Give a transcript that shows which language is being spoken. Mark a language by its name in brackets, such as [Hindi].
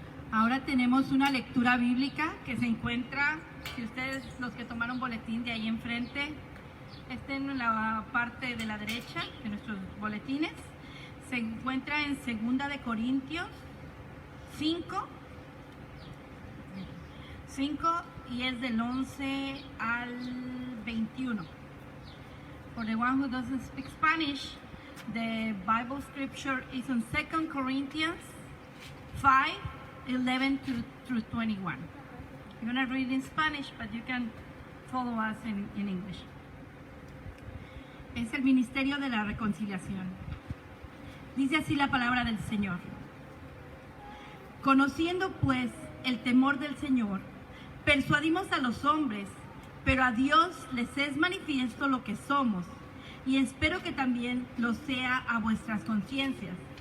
[Spanish] ahora tenemos una lectura bíblica que se encuentra, si ustedes los que tomaron boletín de ahí enfrente, está en la parte de la derecha de nuestros boletines, se encuentra en 2 de Corintios 5 y es del 11 al 21. [English] For the one who doesn't speak Spanish, the Bible scripture is on 2 Corinthians 5, 11 through 21. I'm going to read in Spanish, but you can follow us in English. [Spanish] Es el ministerio de la reconciliación. Dice así la palabra del Señor. Conociendo pues el temor del Señor, persuadimos a los hombres, pero a Dios les es manifiesto lo que somos, y espero que también lo sea a vuestras conciencias.